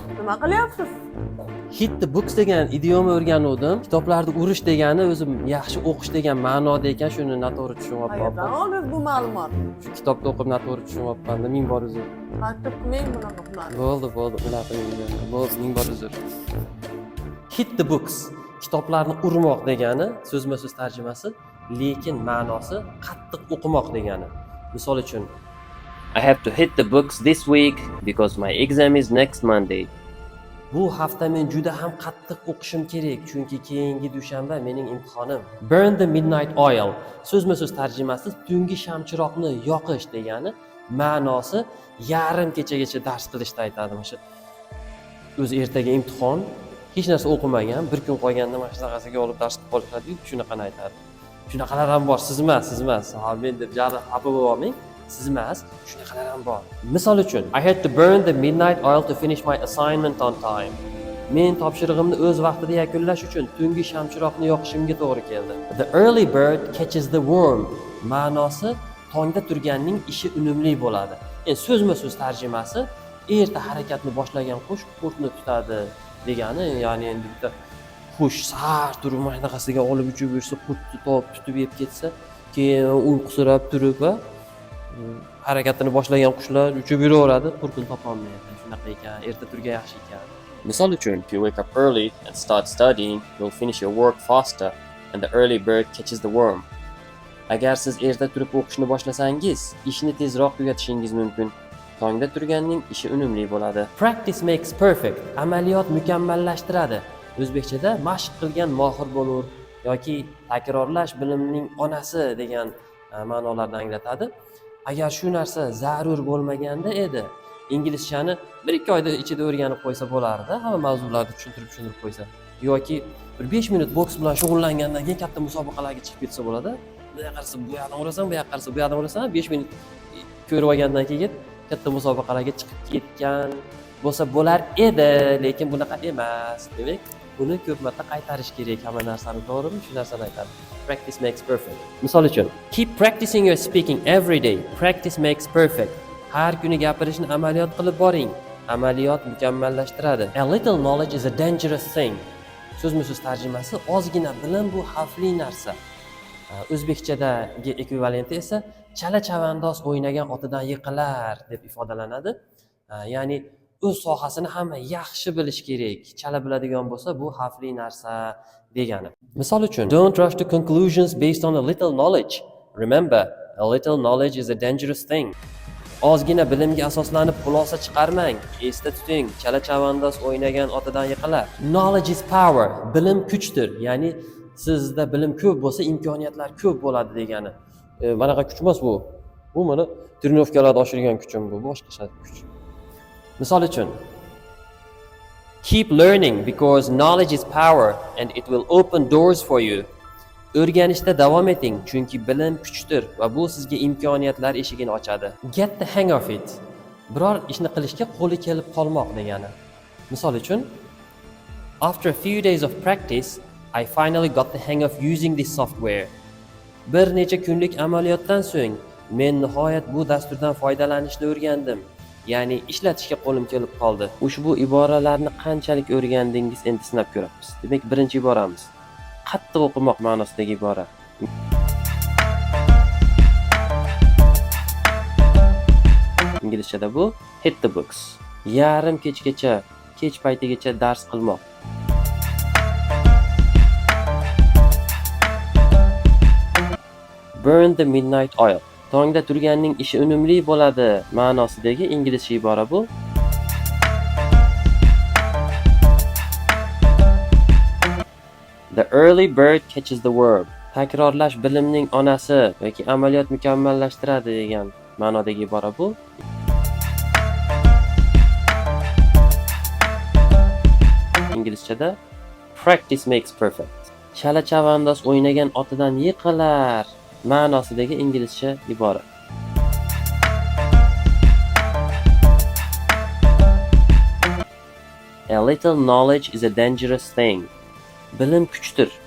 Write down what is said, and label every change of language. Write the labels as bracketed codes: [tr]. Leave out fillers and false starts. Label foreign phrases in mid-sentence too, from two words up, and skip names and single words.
[uz] Nima qilyapsiz? [en] Hit the books [uz] degan idioma o'rganuvdim. Kitoblarni urish degani o'zim yaxshi o'qish degan ma'noda ekan, shuni noto'g'ri tushunyapman. Qayerdan oldingiz bu ma'lumot? Shu kitobda o'qib noto'g'ri tushunyapman. Ming bor uzr. Qaytib qilmang bunaqa hunar. Bo'ldi, unaqa qilmayman. Bo'ldi, ming bor uzr. [en] Hit the books. [uz] Kitoblarni urmoq degani, so'zma-so'z tarjimasi, lekin ma'nosi qattiq o'qimoq degani. Misol uchun, [en] I have to hit the books this week because my exam is next Monday. [uz] bu hafta men juda ham qattiq o'qishim kerak, chunki keyingi dushanba mening imtixonim. [en] Burn the midnight oil. [uz] So'zma-so'z tarjimasi tungi shamchiroqni yoqish degani, ma'nosi yarim kechagacha dars qilishda aytadi. O'sha o'zi ertaga imtihon, hech narsa o'qimagan, bir kun qolganda mana shunaqasiga olib dars qilib qolishadi, shunaqani aytadi. Shunaqalar ham bor, siz emas. Ha, men deb jari xafa bo'lmang. Siz emas, shunaqalar ham bor. Misol uchun, [en] I had to burn the midnight oil to finish my assignment on time. [uz] Men topshirig'imni o'z vaqtida yakunlash uchun tungi shamchiroqni yoqishimga to'g'ri keldi. [en] The early bird catches the worm. [uz] Ma'nosi tongda turganning ishi unumli bo'ladi. Endi so'zma-so'z tarjimasi erta harakatni boshlagan qush qurtni tutadi degani, ya'ni endi bitta qush sar turib mana shunaqasiga olib uchib yursa, qurtni tutib yeb ketsa, keyin uyqusirab turib va harakatini boshlagan qushlar uchib yuraveradi, qurtni topolmaydi. Shunaqa ekan, erta turgan yaxshi ekan. Misol uchun, [en] if you wake up early and start studying, you'll finish your work faster and the early bird catches the worm. [uz] Agar siz erta turib o'qishni boshlasangiz, ishni tezroq tugatishingiz mumkin. Tongda turganning ishi unumli bo'ladi. [en] Practice makes perfect. [uz] Amaliyot mukammallashtiradi. O'zbekchada mashq qilgan mohir bo'lur yoki takrorlash bilimning onasi degan ma'nolarni anglatadi. Agar shu narsa zarur bo'lmaganda edi, inglizchani 1-2 oyda ichida o'rganib qo'ysa bo'lardi, hamma mavzularni tushuntirib qo'ysa. Yoki bir 5 minut boks bilan shug'ullangandan keyin katta musobaqalarga chiqib ketsa bo'ladi. Bu yoqqa qarasa bu yoqdan urasan, bu yoqqa qarasa bu yoqdan urasan, 5 minut ko'rib olgandan keyin katta musobaqalarga chiqib ketgan bo'lsa bo'lar edi, lekin bunaqa emas. Demak, buni ko'p marta qaytarish kerak hamma narsani, to'g'rimi? Shu narsani aytadi. [en] Practice makes perfect. [uz] Misol uchun, [en] keep practicing your speaking every day. Practice makes perfect. [uz] Har kuni gapirishni amaliyot qilib boring. Amaliyot mukammallashtiradi. [en] A little knowledge is a dangerous thing. [uz] So'zma-so'z tarjimasi ozgina bilim bu xavfli narsa. O'zbekchadagi ekvivalenti esa chala chavandoz o'ynagan otidan yiqilar deb ifodalanadi. Ya'ni o'z sohasini hamma yaxshi bilish kerak. Chala biladigan bo'lsa, bu xavfli narsa degani. Misol uchun, [en] don't rush to conclusions based on a little knowledge. Remember, a little knowledge is a dangerous thing. [uz] Ozgina bilimga asoslanib xulosa chiqarmang. Esda tuting, chala chavandoz o'ynagan otidan yiqilar. [en] Knowledge is power. [uz] Bilim kuchdir. Ya'ni sizda bilim ko'p bo'lsa, imkoniyatlar ko'p bo'ladi degani. Manaqa kuch emas bu. Bu mana trenirovkalarda oshirgan kuchim bu, boshqa kuch. Misol uchun, [en] keep learning because knowledge is power and it will open doors for you. [uz] O'rganishda davom eting, chunki bilim kuchdir va bu sizga imkoniyatlar eshigini ochadi. [en] Get the hang of it. [uz] Biror ishni qilishga qo'li kelib qolmoq degani. Misol uchun, [en] after a few days of practice, I finally got the hang of using this software. [uz] Bir necha kunlik amaliyotdan so'ng, men nihoyat bu dasturdan foydalanishni o'rgandim. Ya'ni ishlatishga qo'lim kelib qoldi. Ushbu iboralarni qanchalik o'rgandingiz endi sinab ko'ramiz. Demak, birinchi iboramiz qattiq o'qimoq ma'nosidagi ibora. Inglizchada bu [en] hit the books. [uz] Yarim kechgacha, kech paytigacha dars qilmoq. [en] Burn the midnight oil. [uz] Tongda turganning ishi unumli bo'ladi ma'nosidagi inglizcha ibora bu. [en] The early bird catches the worm. [uz] Takrorlash bilimning onasi yoki amaliyot mukammallashtiradi degan ma'nodagi ibora bu. [en] Inglizchada practice makes perfect. [uz] Chala chavandoz o'ynagan otidan yiqilar ma'nosidagi inglizcha ibora. [en] A little knowledge is a dangerous thing. [uz] Bilim kuchdir.